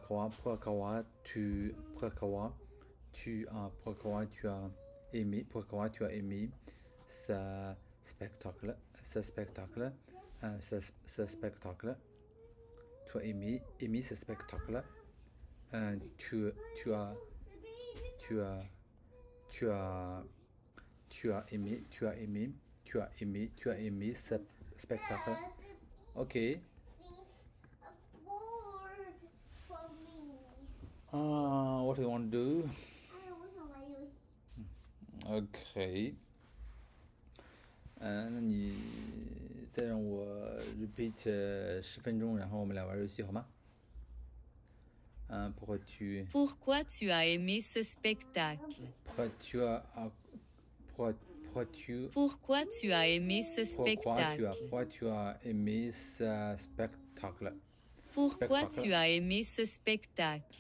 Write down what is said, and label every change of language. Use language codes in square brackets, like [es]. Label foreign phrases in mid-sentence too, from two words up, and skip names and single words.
[fr] tu as aimé ce spectacle ce spectacle tu as aimé ce spectacle tu as aimé ce spectacle. [en] Ok. What do you want to do? [zh] OK。那你再让我 repeat 10分钟，然后我们来玩游戏好吗 ？Pourquoi [fr] tu as aimé ce spectacle? Pourquoi tu as aimé ce spectacle? Pourquoi tu as aimé ce spectacle? Pourquoi tu as aimé ce spectacle?